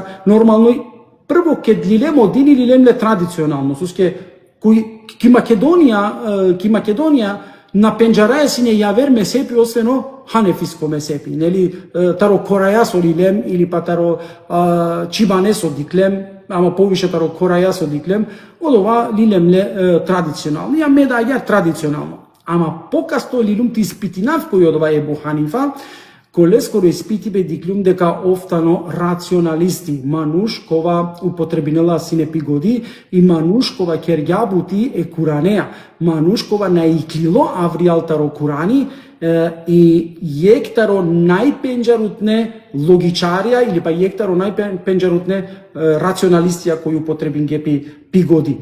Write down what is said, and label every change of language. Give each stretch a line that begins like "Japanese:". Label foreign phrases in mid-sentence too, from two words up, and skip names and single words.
Macedonian: Нормално прво
Romany: ке длилем одини лилемле традиционално, соске кој ки Македонија на пенџараја си не јавер месепи освено ханефиско месепи, нели таро корајасо лилем или па таро чибанесо диклем, ама повише таро корајасо диклем,
Macedonian: од ова
Romany: лилемле традиционално. Ја ме да ја традиционално.
Macedonian: Ама покасто
Romany: лилум ти испитинав кој
Macedonian: од ова
Romany: Ебу Ханифа, коле скоро испити бе диклум дека офтано рационалисти, мануш кова употребинела синепигоди и мануш кова керјабути е куранеа, мануш кова наиклило авриалтаро курани и јектаро најпенџарутне логичарија или па јектаро најпенџарутне рационалистија кој употребин гепи пигоди.